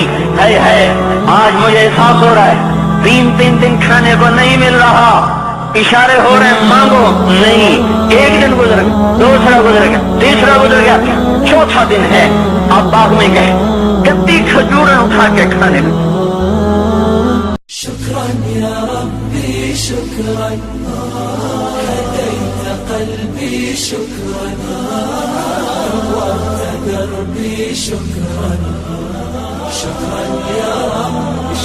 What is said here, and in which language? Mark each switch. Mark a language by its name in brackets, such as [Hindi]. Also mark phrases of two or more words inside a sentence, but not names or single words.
[Urdu] ہے آج مجھے احساس ہو رہا ہے تین دن کھانے کو نہیں مل رہا. اشارے ہو رہے ہیں مانگو نہیں. ایک دن گزر گیا، دوسرا گزر گیا، تیسرا گزر گیا، چوتھا دن ہے. آپ باغ میں گئے، کتنی کھجوریں اٹھا کے کھانے لگے. [Arabic] شکراً یا ربی شکراً، ہدیت قلبی شکراً، نورت دربی شکراً. شکراً یا ربی